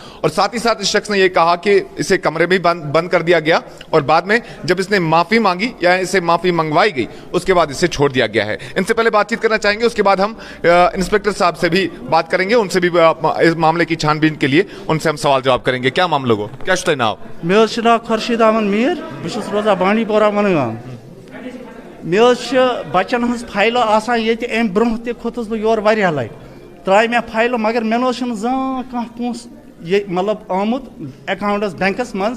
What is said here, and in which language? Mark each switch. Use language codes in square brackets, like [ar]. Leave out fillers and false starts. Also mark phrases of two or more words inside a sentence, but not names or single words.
[ur] اور ساتھ ہی ساتھ اس شخص نے یہ کہا کہ اسے کمرے میں بند کر دیا گیا اور بعد میں جب اس نے معافی مانگی یا اسے معافی منگوائی گئی اس کے بعد اسے چھوڑ دیا گیا ہے. ان سے پہلے بات چیت کرنا چاہیں گے, اس کے بعد ہم انسپیکٹر صاحب سے بھی بات کریں گے, ان سے بھی اس معاملے کی چھان بین کے لیے ان سے ہم سوال جواب کریں گے. کیا معاملہ ہو, [ks] کیا چھُ تۄہہِ ناو؟ مےٚ حظ چھُ ناو خورشیٖد احمد میٖر, بہٕ چھُس روزان بانڈی پورہ ونگام. مےٚ حظ چھِ بچن ہٕنٛز فایلہٕ آسان ییٚتہِ اَمہِ برونٛہہ تہِ کھوٚتُس بہٕ یور واریاہ لٹہِ, ترٛایہِ مےٚ فایلہٕ مگر مےٚ نہ حظ چھُنہٕ زانٛہہ کانٛہہ پونٛسہٕ ییٚتہِ مطلب آمُت اٮ۪کاونٹس بینکس منٛز.